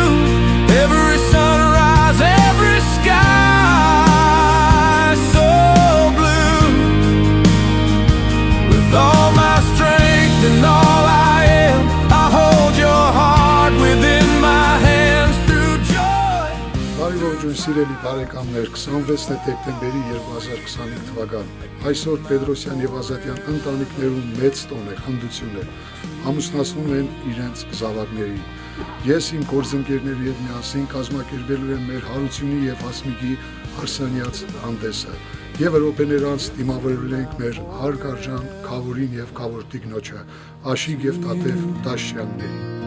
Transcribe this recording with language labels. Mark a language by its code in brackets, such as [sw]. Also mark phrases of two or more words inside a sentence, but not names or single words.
[en] Every sunrise, every sky so blue. With all my strength and all I am, I hold your heart within my hands through joy. [hy] Բարի ողջույն սիրելի բարեկամներ, 26 դեկտեմբերի 2025 թվական։ Այսօր Պետրոսյան եւ Ազատյան ընտանիքներում մեծ տոն է, խնդություն է։ Ամուսնացնում են իրենց զավակներին։ Ես իմ գործընկերների հետ միասին կազմակերպելու եմ մեր Հարությունի եւ Հասմիկի հարսանյաց հանդեսը։ Եվ րոպեներ անց դիմավորել ենք մեր հարգարժան Քավորին եւ Քավոր տիկնոջը, Աշիկ եւ Տատև Դաշյաններին։